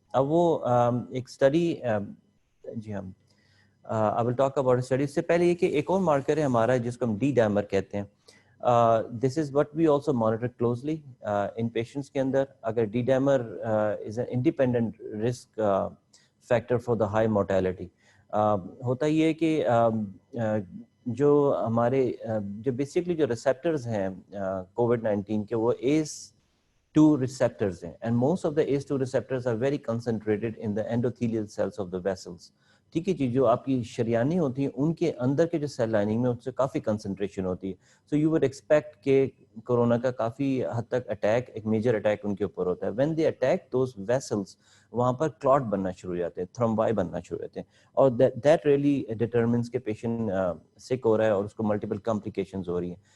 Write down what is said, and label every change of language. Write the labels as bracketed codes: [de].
[ur] اب وہ ایک اسٹڈی جی ہم [en] I will talk about a study. [ur] اس سے پہلے یہ کہ ایک اور مارکر ہے ہمارا جس کو ہم ڈی ڈیمر کہتے ہیں. [en] This is what we also monitor closely in patients کے اندر. اگر D dimer is an independent risk factor for the high mortality. [ur] ہوتا یہ ہے کہ جو ہمارے جو بیسکلی جو ریسیپٹرز ہیں COVID-19 کے, وہ ACE2 receptors ہیں, [en] and most of the ACE2 receptors are very concentrated in the endothelial cells of the vessels. [ur] ٹھیک ہے جی, جو آپ کی شریانیں ہوتی ہیں ان کے اندر کے جو سیل لائننگ میں اس سے کافی کنسنٹریشن ہوتی ہے. [en] so you would expect [ur] کہ کورونا کا کافی حد تک اٹیک, ایک میجر اٹیک ان کے اوپر ہوتا ہے. [en] when they attack those vessels, [ur] وہاں پر کلاٹ بننا شروع ہو جاتے ہیں, تھرومبائی بننا شروع ہوتے ہیں, [en] اور that really determines [ur] کہ پیشنٹ سک ہو رہا ہے اور اس کو ملٹیپل کمپلیکیشنز ہو رہی ہیں.